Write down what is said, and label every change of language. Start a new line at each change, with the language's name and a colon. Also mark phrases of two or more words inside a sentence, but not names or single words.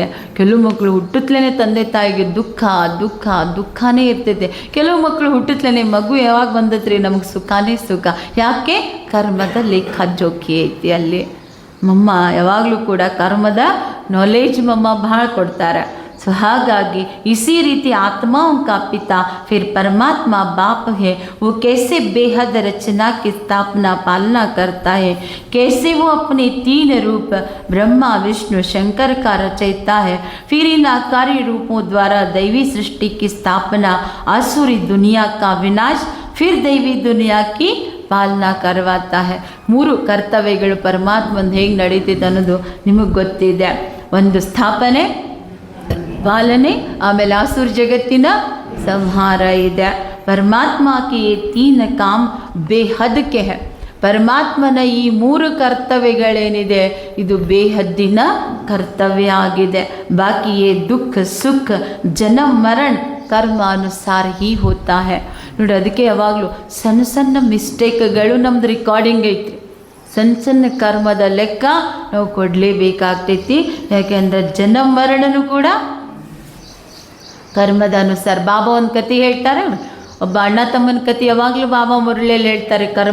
Kannada: ಕೆಲವು ಮಕ್ಕಳು ಹುಟ್ಟುತ್ತಲೇ ತಂದೆ ತಾಯಿಗೆ ದುಃಖನೇ ಇರ್ತೈತೆ. ಕೆಲವು ಮಕ್ಕಳು ಹುಟ್ಟುತ್ತಲೇ ಮಗು ಯಾವಾಗ ಬಂದತ್ರಿ ನಮಗೆ ಸುಖನೇ ಸುಖ. ಯಾಕೆ? ಕರ್ಮದ ಲೆಕ್ಕ ಜೋಕಿ ಐತಿ ಅಲ್ಲಿ. ಮಮ್ಮ ಯಾವಾಗಲೂ ಕೂಡ ಕರ್ಮದ ನಾಲೆಜ್ ಮಮ್ಮ ಭಾಳ ಕೊಡ್ತಾರೆ.
Hindi: सो हागागी इसी रीति आत्माओं का पिता फिर परमात्मा बाप है. वो कैसे बेहद रचना की स्थापना पालना करता है, कैसे वो अपने 3 रूप ब्रह्मा विष्णु शंकर का रचयिता है. फिर इन आकारी रूपों द्वारा दैवी सृष्टि की स्थापना, आसुरी दुनिया का विनाश, फिर दैवी दुनिया की ಪಾಲನಾ करवाता है.
Kannada: 3 ಕರ್ತವ್ಯಗಳು ಪರಮಾತ್ಮಂದು ಹೇಗೆ ನಡೀತಿದೆ ಅನ್ನೋದು ನಿಮಗೆ ಗೊತ್ತಿದೆ. ಒಂದು ಸ್ಥಾಪನೆ, ಪಾಲನೆ, ಆಮೇಲೆ ಆಸುರ ಜಗತ್ತಿನ ಸಂಹಾರ ಇದೆ.
Hindi: ಪರಮಾತ್ಮ की ये 3 काम ಬೇಹದ್ ಕೆ है.
Kannada: ಪರಮಾತ್ಮನ ಈ 3 ಕರ್ತವ್ಯಗಳೇನಿದೆ ಇದು ಬೇಹದ್ದಿನ ಕರ್ತವ್ಯ ಆಗಿದೆ.
Hindi: ಬಾಕಿ ये दुख सुख जन्म मरण कर्म अनुसार ही होता है.
Kannada: ನೋಡಿ, ಅದಕ್ಕೆ ಯಾವಾಗಲೂ ಸಣ್ಣ ಸಣ್ಣ ಮಿಸ್ಟೇಕ್ಗಳು ನಮ್ದು ರೆಕಾರ್ಡಿಂಗ್ ಐತಿ. ಸಣ್ಣ ಕರ್ಮದ ಲೆಕ್ಕ ನಾವು ಕೊಡಲೇಬೇಕಾಗ್ತೈತಿ. ಯಾಕೆಂದರೆ ಜನ್ಮ ಮರಣನೂ ಕೂಡ ಕರ್ಮದ ಅನುಸಾರ. ಬಾಬಾ ಒಂದು ಕತೆ ಹೇಳ್ತಾರೆ, ಒಬ್ಬ ಅಣ್ಣ ತಮ್ಮನ ಕತೆ ಯಾವಾಗಲೂ ಬಾಬಾ ಮುರಳಿಯಲ್ಲಿ ಹೇಳ್ತಾರೆ.